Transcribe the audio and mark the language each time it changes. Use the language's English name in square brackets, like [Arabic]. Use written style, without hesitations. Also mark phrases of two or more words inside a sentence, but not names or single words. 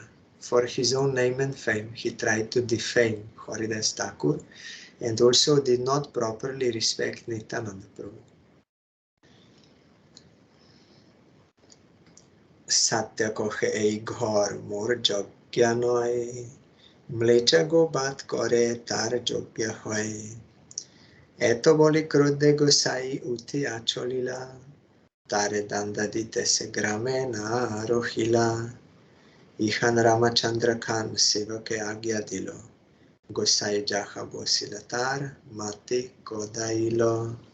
[English] For his own name and fame, he tried to defame Haridas Thakur and also did not properly respect Nityananda Prabhu. [Bangla] সত্য কহে এই ঘর মোর যোগ্য নয়, ম্লেচ্ছ গোবধ করে তার যোগ্য হয়. এত বলি ক্রোধে গোসাঞি উঠি চলিলা, তারে দণ্ড দিতে সে গ্রামে না রহিলা. ইহাঁ রামচন্দ্র খান সেবকে আজ্ঞা দিল. গোসাঞি যাহাঁ বসিলা তার মাটি খোদাইল.